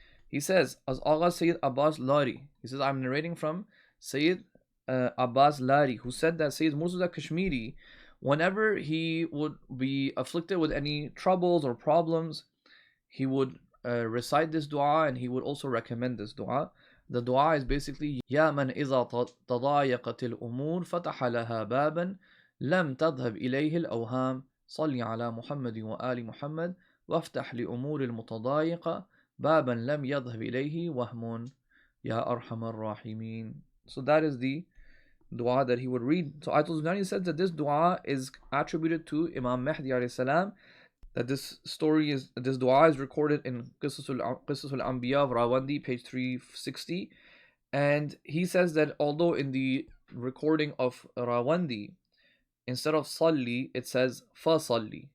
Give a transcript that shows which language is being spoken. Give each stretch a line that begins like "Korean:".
English: He says, as Agha Sayyid Abbas Lari, he says, I'm narrating from Sayyid Abbas Lari, who said that Sayyid Murtada Kashmiri whenever he would be afflicted with any troubles or problems, he would recite this dua, and he would also recommend this dua. The dua is basically
Arabic: يا من إذا تضايقت الأمور فتح لها بابا لم تذهب إليه الأوهام صل على محمد وآل محمد وافتح لأمور المتضايقة بابا لم يذهب إليه وهم يا ارحم الراحمين.
English: So that is the dua that he would read. So Ayatullah Zanjani said that this dua is attributed to Imam Mahdi alayhi salam, that this dua is recorded in Qisasul Anbiya of Rawandi, page 360. And he says that although in the recording of Rawandi, instead of salli, it says fa salli.